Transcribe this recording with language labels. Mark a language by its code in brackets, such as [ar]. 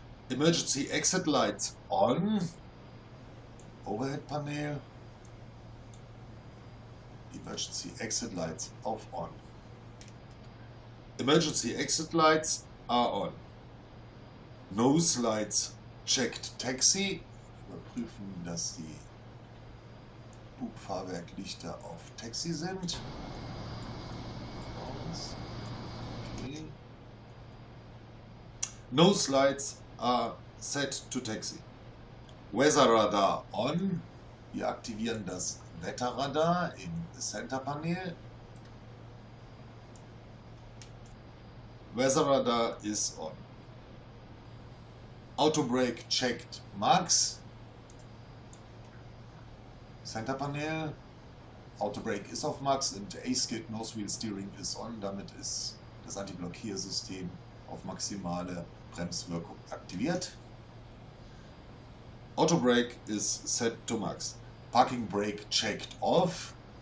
[en] Emergency exit lights on. Overhead Panel. Emergency exit lights auf on. Emergency exit lights are on. Nose lights checked. Taxi. [de] Überprüfen, dass die Bugfahrwerklichter auf Taxi sind. [en] Okay. Nose lights are set to Taxi. Weather Radar on. [de] Wir aktivieren das Wetterradar im Center Panel. Weather Radar is on. [en] Auto Brake checked Max. [de] Center Panel. Auto Brake ist auf Max und A-Skid Nose Wheel Steering ist on. Damit ist das Anti-Blockiersystem auf maximale Bremswirkung aktiviert. [en] Auto Brake is set to Max. Parking Brake checked off.